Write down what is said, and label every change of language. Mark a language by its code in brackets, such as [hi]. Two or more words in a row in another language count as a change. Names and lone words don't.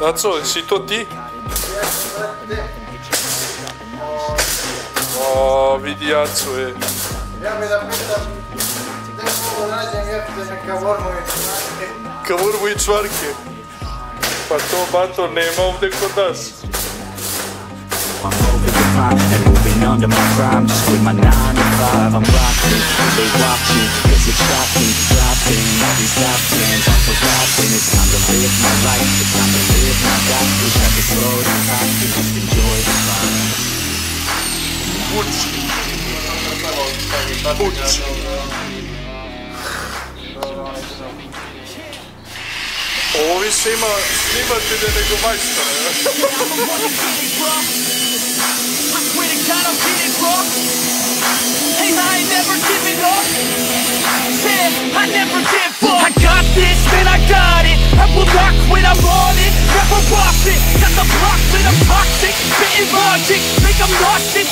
[sr] Aco, si to ti? O, vidi Aco je. Ja bih da pitam, gdje mogu nađem jeftine kavurmu i čvarke? Kavurmu i čvarke. Pa to, bato, nema ovdje kod nas. [en] I'm over the climb and moving under my crime. Just with my 9 to 5, I'm rocking. They watching, cause it's shocking. Dropping all these top tens, I'm forgotten. It's time to live my life, it's time to live my life. Wish I could slow down time and just enjoy the fun. [sr] Ovo više ima snimatelje nego majstora. [en] I swear to God, I'm getting raw. Hey, I ain't never giving up. Said I never give up. I got this, man, I got it. I will not quit, I'm on it. Never box it. Got the block lit, I'm toxic. Spitting logic, make them nauseous.